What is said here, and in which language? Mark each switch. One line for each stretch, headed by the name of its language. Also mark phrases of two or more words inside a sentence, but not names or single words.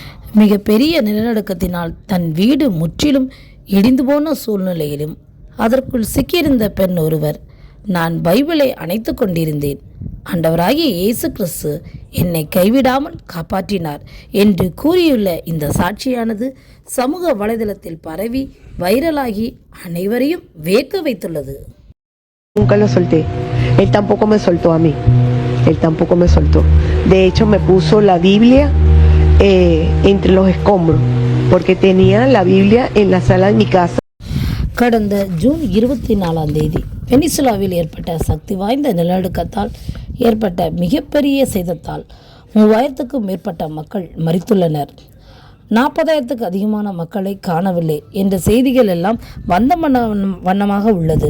Tamil: மிக பெரிய நிலநடுக்கத்தினால் தன் வீடு முற்றிலும் இடிந்து போன சூழ்நிலையிலும் அதற்குள் சிக்கியிருந்த பெண் ஒருவர், நான் பைபிளை அணைத்து கொண்டிருந்தேன், ஆண்டவராகிய இயேசு கிறிஸ்து என்னை கைவிடாமல் காப்பாற்றினார் என்று கூறியுள்ள இந்த சாட்சியானது சமூக வலைதளத்தில் பரவி வைரலாகி அனைவரையும் வியக்க வைத்துள்ளது.
Spanish: Nunca lo solté. Él tampoco me soltó a mí. Él tampoco me soltó. De hecho, me puso la Biblia entre los escombros, porque tenía la Biblia en la sala de mi casa.
Tamil: கடந்த ஜூன் 24 வெனிசுலாவில் ஏற்பட்ட சக்தி வாய்ந்த நிலநடுக்கத்தால் ஏற்பட்ட மிகப்பெரிய சேதத்தால் 3000க்கும் மேற்பட்ட மக்கள் மரித்துள்ளனர். 40,000க்கு அதிகமான மக்களை காணவில்லை என்ற செய்திகள் எல்லாம் வந்த வண்ணமாக உள்ளது.